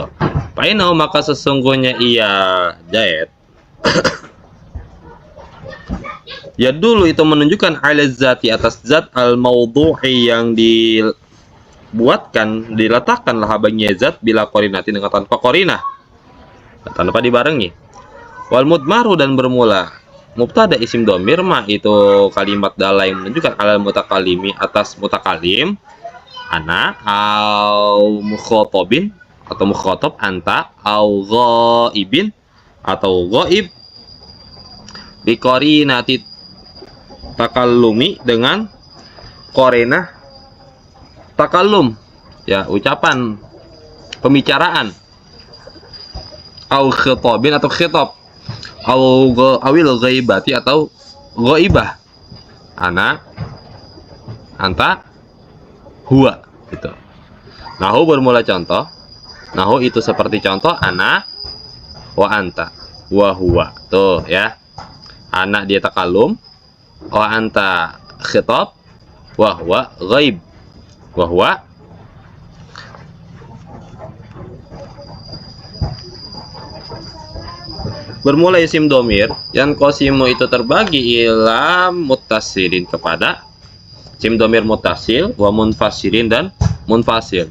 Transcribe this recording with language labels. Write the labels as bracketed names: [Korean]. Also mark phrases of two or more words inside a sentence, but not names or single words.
[Indonesian] Fainau maka sesungguhnya ia Zaid ya dulu itu menunjukkan [Arabic] على ذات [Indonesian] atas zat [Arabic] الموضوع [Indonesian] yang diletakkan lah baginya zat [Arabic] بلا قرينة [Indonesian] dengan tanpa qarinah tanpa dibarengi. [Arabic] والمضمر [Indonesian] dan bermula mubtada isim domir ma itu kalimat dalla yang menunjukkan [Arabic] على المتكلم [Indonesian] atas mutakalim ana [Arabic] أو مخاطب [Indonesian] atau mukhatab anta [Arabic] أو غائب [Indonesian] atau ghaib [Arabic] بقرينة تكلم [Indonesian] dengan qarinah takallum ya ucapan pembicaraan [Arabic] أو خطاب [Indonesian] atau khitab [Arabic] أو أول غيبة [Indonesian] atau ghaibah [Arabic] أنا أنت هو [Indonesian] gitu. Nahu bermula contoh. Nahu itu seperti contoh [Arabic] أنا وأنت وهو. [Indonesian] Tuh ya. [Arabic] Ana dia تكلم، وأنت خطاب، وهو غائب. وهو [Indonesian] bermula isim domir yang qasimu itu terbagi [Arabic] إلى متصل [Indonesian] kepada isim domir muttasil [Arabic] ومنفصل [Indonesian] dan munfasil.